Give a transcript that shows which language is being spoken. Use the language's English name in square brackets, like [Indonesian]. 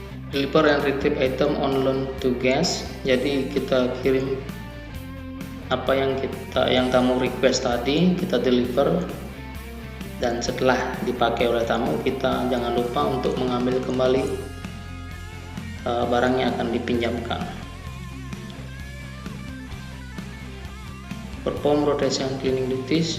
[English] Deliver and retrieve item on loan to guest. [Indonesian] Jadi kita kirim apa yang tamu request tadi, kita deliver, dan setelah dipakai oleh tamu, kita jangan lupa untuk mengambil kembali barang yang akan dipinjamkan. [English] Perform rotation cleaning duties.